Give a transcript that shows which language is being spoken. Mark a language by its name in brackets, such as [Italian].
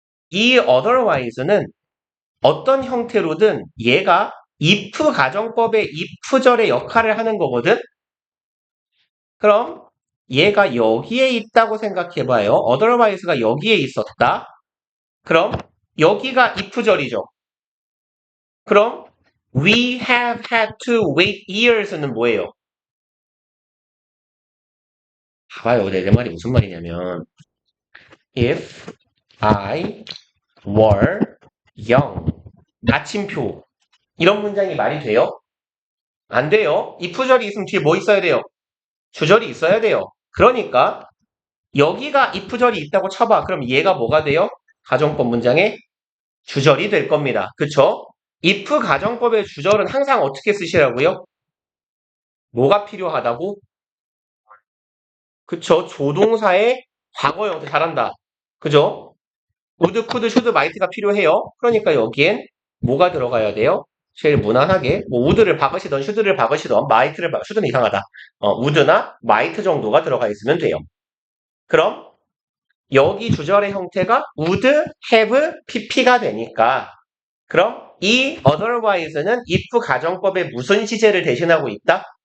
[Korean] 이 otherwise는 어떤 형태로든 얘가 if 가정법의 if절의 역할을 하는 거거든? 그럼 얘가 여기에 있다고 생각해봐요. otherwise가 여기에 있었다. 그럼 여기가 if절이죠. 그럼 [English] we have had to wait years는 [Korean] 뭐예요? 봐봐요. 내 말이 무슨 말이냐면 [English] if I were young [Korean] 나침표 이런 문장이 말이 돼요? 안 돼요. if절이 있으면 뒤에 뭐 있어야 돼요? 주절이 있어야 돼요. 그러니까 여기가 if절이 있다고 쳐봐. 그럼 얘가 뭐가 돼요? 가정법 문장의 주절이 될 겁니다. 그쵸? if 가정법의 주절은 항상 어떻게 쓰시라고요? 뭐가 필요하다고? 그쵸? 조동사의 과거 형태 잘한다. 그죠? would, could, should, might가 필요해요. 그러니까 여기엔 뭐가 들어가야 돼요? 제일 무난하게 뭐 would를 박으시던 should를 박으시던 might를 should는 이상하다. would나 might 정도가 들어가 있으면 돼요. 그럼 여기 주절의 형태가 would, have, pp가 되니까 그럼 이 otherwise는 if 가정법의 무슨 시제를 대신하고 있다?